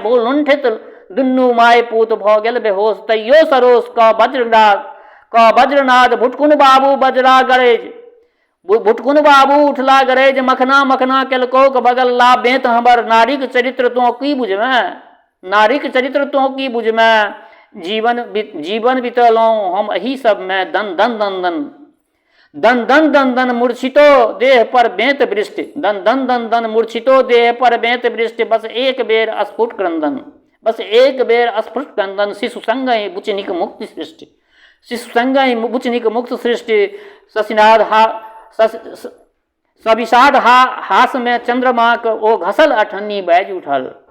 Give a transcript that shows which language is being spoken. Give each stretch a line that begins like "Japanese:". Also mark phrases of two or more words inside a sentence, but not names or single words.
Maithili: भूलुंठित दुनू माय पूत भऽ गेल बेहोश तैयो सरोस क वज्रनाद। भुटकुन बाबू बजरा गरैज भुटकुन बाबू उठला गरैज मखना मखना केलको के बगल ला बेंत हमर। नारीक चरित्र तो की बुझमे नारीक चरित्र तो की बुझमे। जीवन बितलहुँ हम एही सबमे दन दन दन दन दन दन दन दन मूर्छितो देह पर बेंत वृष्टि दन दन दन दन मूर्छितो देह पर बेंत वृष्टि। बस एक बेर अस्फुट क्रंदन बस एक बेर अस्फुट क्रंदन। शिशु संगहि बुचनिक मुक्ति सृष्टि शिशु संगहि बुचनिक मुक्त सृष्टि। सविषाद हास में चंद्रमाक ओ घसल अठन्नी बाजि उठल।